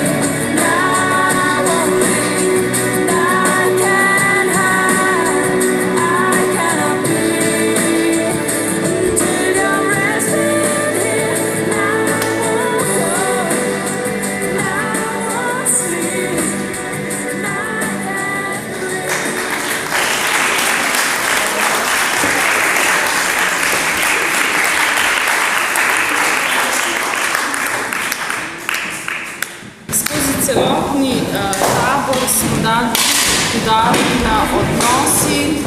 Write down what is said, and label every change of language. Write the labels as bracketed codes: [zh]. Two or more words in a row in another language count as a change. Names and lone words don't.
[en] And I won't leave, and I can't hide. I cannot breathe until you're resting here. And I won't go, and I won't sleep, and I can't breathe. [sl] Skozi celotni tabor smo dali poudarek na odnosi,